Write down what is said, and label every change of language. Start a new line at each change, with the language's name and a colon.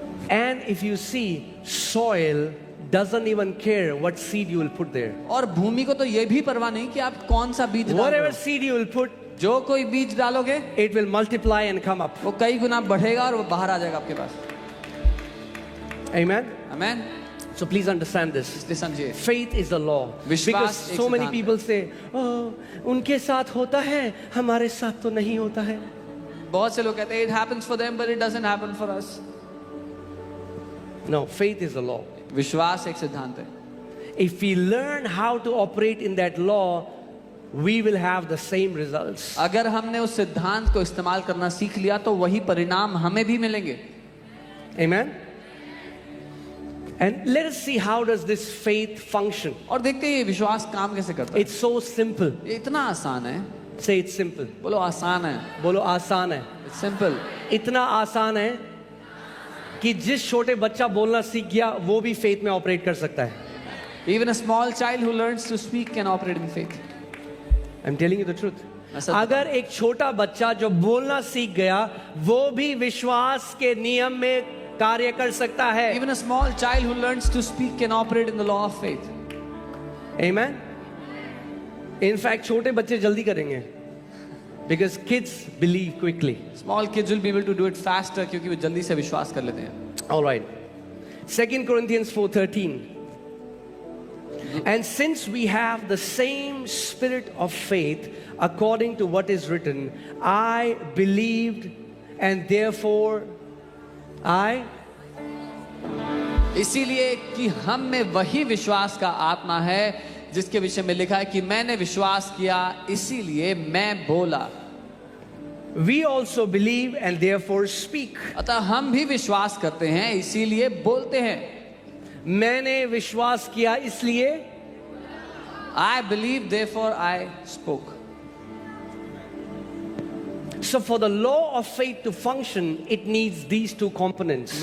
English: And if you see, soil doesn't even care what seed you will put there.
Hindi: और भूमि को तो ये भी परवाह नहीं कि आप कौन सा बीज डाल रहे
English: Whatever
Hindi: हो।
English: seed you will put,
Hindi: जो कोई बीज डालोगे
English: it will multiply and come up.
Hindi: वो कई गुना बढ़ेगा और वो बाहर आ जाएगा आपके पास।
English: Amen?
Hindi: Amen.
English: So please understand this.
Hindi: इसलिए समझिए,
English: Faith is the law.
Hindi: विश्वास
English: Because
Hindi: एक
English: so many
Hindi: सिद्धांत
English: people say, oh,
Hindi: उनके साथ होता है, हमारे साथ तो नहीं होता है. बहुत से लोग कहते हैं
English: it happens for them but it doesn't happen for us। No, faith is the law.
Hindi: विश्वास एक सिद्धांत है।
English: If we learn how to operate in that law, we will have the same results.
Hindi: अगर हमने उस सिद्धांत को इस्तेमाल करना सीख लिया तो वही परिणाम हमें भी मिलेंगे।
English: Amen? And let us see how does this faith function.
Hindi: और देखते हैं ये विश्वास काम कैसे करता है।
English: It's so simple.
Hindi: ये इतना आसान है।
English: Say it's simple.
Hindi: बोलो आसान है। बोलो आसान है.
English: It's simple।
Hindi: इतना आसान है कि जिस छोटे बच्चा बोलना सीख गया वो भी फेथ में ऑपरेट कर सकता है.
English: Even a small child who learns to speak can operate in faith। I'm telling you the truth.
Hindi: मैं सच अगर एक छोटा बच्चा जो बोलना सीख गया वो भी विश्वास के नियम में कार्य कर सकता है.
English: Even a small child who learns to speak can operate in the law of faith। Amen? In fact,
Hindi: छोटे बच्चे जल्दी करेंगे.
English: Because kids believe quickly. Small kids will be able to do it faster
Hindi: क्योंकि वो जल्दी से विश्वास कर लेते हैं।
English: All right. 2 Corinthians 4:13. And since we have the same spirit of faith, according to what is written, I believed and therefore I.
Hindi: इसीलिए कि हम में वही विश्वास का आत्मा है जिसके विषय में लिखा है कि मैंने विश्वास किया इसीलिए मैं बोला।
English: We also believe and therefore speak.
Hindi: अतः हम भी विश्वास करते हैं इसीलिए बोलते हैं। मैंने विश्वास किया इसलिए
English: I believe therefore I spoke। So for the law of faith to function, it needs these two components.